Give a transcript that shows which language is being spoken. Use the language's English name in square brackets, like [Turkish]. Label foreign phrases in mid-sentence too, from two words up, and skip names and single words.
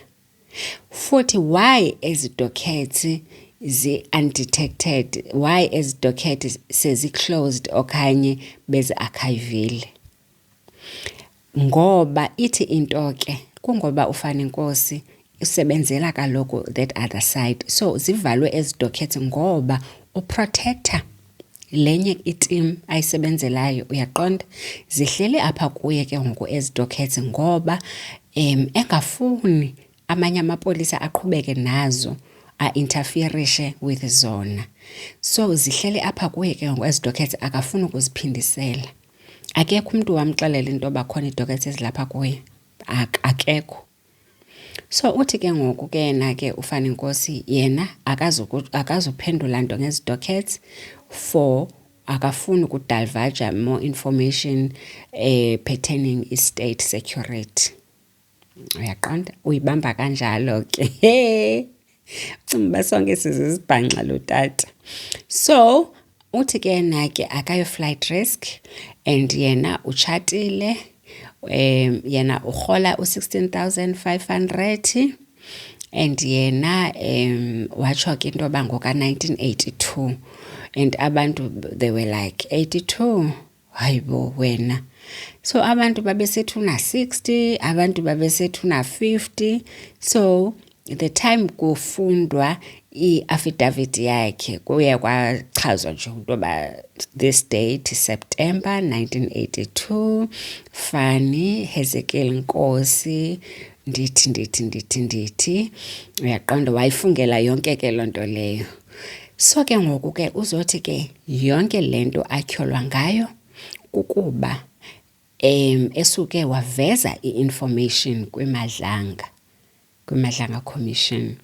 [Xhosa] Futhi why ezi dockets zi-undetected, why ezi dockets sezi-closed okanye bezi-archivile. Ngoba ithi into ke kungoba ufana inkosi usebenzela kaloku [English] that other side. [Xhosa] So zivalwe ezi dockets ngoba uprotector lenye iteam ayisebenzelayo, uyaqonda, zihleli apha kuye ke ngoku ezi dockets ngoba engafuni amanye amapolisa aqhubeke nazo a-interferishe with zona. So zihleli apha kuye ke ngoku ezi dockets, akafuni ukuziphindisela. Akekho umntu wamxelela into bakhona iidockets ezilapha kuye, akekho. So uthi ke ngoku ke yena ke ufana inkosi yena akazuphendula nto ngezi dockets for akafuni ukudivulge [English] more information pertaining [Xhosa] i- [English] state security. [Xhosa] Uyaqonda, uyibamba kanjalo ke. Ucimba sonke sizizibhanxa lo tata. So uthi ke yena ke akayo [English] flight risk, [Xhosa] and yena utshatile. Yena urhola u-16,500, and yena watsho ke into yoba ngoka 1982, and abantu [English] they were like 82, [Xhosa] hayibo wena. So abantu babesethu na 60, abantu babesethu na 50. So [English] the time [Xhosa] kufundwa i-affidavit yakhe kuye kwachazwa nje ukuba [English] this date September 1982, [Xhosa] Fani Hezekiel Nkosi ndithi uyaqonda wayifungela yonke ke loo nto leyo. So ke ngoku ke uzothi ke yonke lento atyholwa ngayo kukuba esuke waveza i-information kwimadlanga commission.